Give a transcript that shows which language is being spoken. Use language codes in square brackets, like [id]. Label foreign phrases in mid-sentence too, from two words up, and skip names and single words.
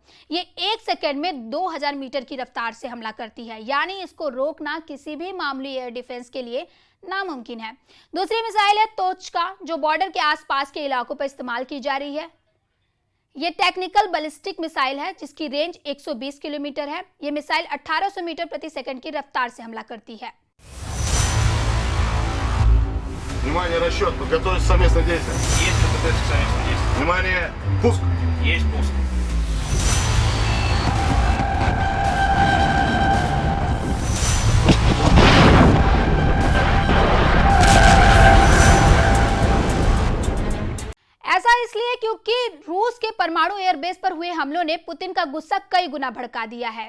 [hi] ये 1 सेकंड में 2000 मीटर की रफ्तार से हमला करती है, यानी इसको रोकना किसी भी मामूली [en] air defense [hi] के लिए नामुमकिन है। दूसरी मिसाइल है तोचका, जो बॉर्डर के आसपास के इलाकों पर इस्तेमाल की जा रही है। ये [en] technical ballistic missile [hi] है जिसकी रेंज 120 किलोमीटर है। ये मिसाइल 1800 मीटर प्रति सेकंड की रफ्तार से हमला करती है। [ru] Внимание, расчет. Подготовить совместное действие. Есть КПТ к совместным действиям. Внимание, пуск. Есть пуск. [hi] ऐसा इसलिए क्योंकि रूस के परमाणु एयरबेस पर हुए हमलों ने पुतिन का गुस्सा कई गुना भड़का दिया है।